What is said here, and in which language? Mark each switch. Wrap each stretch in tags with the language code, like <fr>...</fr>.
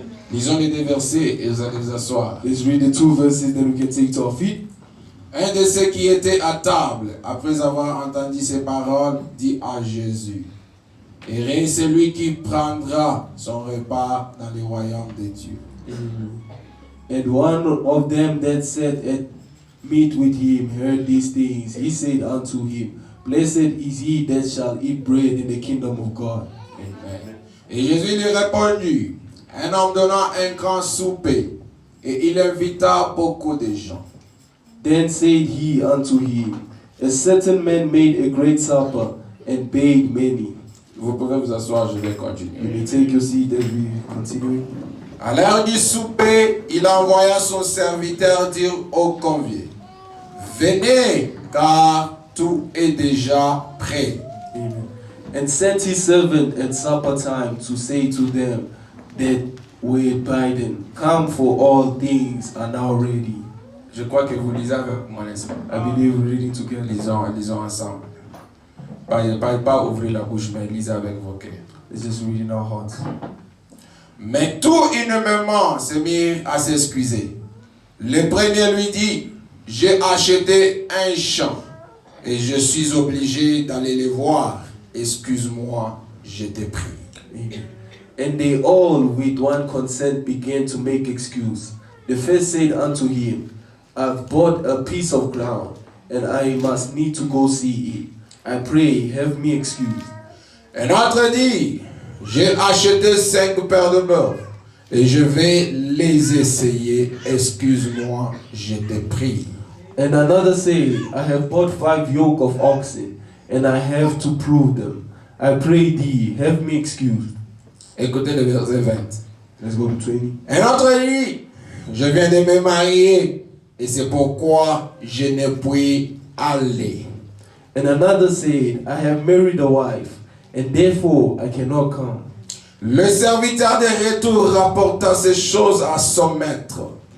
<fr>Lisons les deux versets et vous allez vous asseoir.</fr> <en>Let's read the 2 verses, then we can take to our feet.</en> <fr>Un de ceux qui étaient à table, après avoir entendu ces paroles, dit à Jésus: Heureux celui qui prendra son repas dans le royaume de Dieu.</fr> <en>And one of them that sat at meat with him heard these things. He said unto him, Blessed is he that shall eat bread in the kingdom of God. Amen.</en> <fr>Et Jésus lui répondit: Un homme donna un grand souper, et il invita beaucoup de gens.</fr> <en>Then said he unto him, A certain man made a great supper, and bade many.</en> <fr>Vous pouvez vous asseoir, je vais</fr> <en>You</en> <fr>continuer.</fr> <en>may take your seat as we continue.</en> <fr>À l'heure du souper, il envoya son serviteur dire aux conviés: Venez, car tout est déjà prêt. Amen.</fr> <en>And sent his servant at supper time to say to them that were bidden, Come, for all things are now ready.</en> <fr>Je crois que vous lisez avec moi, n'est-ce pas?</fr> <en>I believe we're reading together.</en> <fr>Lisons ensemble. Pas ouvrir la bouche, mais lisez avec vos cœurs.</fr> <en>Let's just read in our hearts.</en> <fr>Mais tout unanimement se mirent à s'excuser. Le premier lui dit: J'ai acheté un champ et je suis obligé d'aller les voir. Excuse-moi, je t'ai pris. Amen.</fr> <en>And they all with one consent began to make excuse. The first said unto him, I've bought a piece of ground, and I must need to go see it. I pray, have me excused.</en> <fr>Un autre dit: J'ai acheté 5 paires de bœufs et je vais les essayer. Excuse-moi, je t'ai pris.</fr> <en>And another said, I have bought 5 yoke of oxen, and I have to prove them. I pray thee, have me excused.</en> <fr>Écoutez le verset 20.</fr> <en>Let's go to 20.</en> <fr>Un autre dit: Je viens de me marier et c'est pourquoi je ne puis aller.</fr> <en>And another said, I have married a wife, and therefore I cannot come.</en> <fr>Le serviteur de retour rapporta ces choses à son maître.</fr>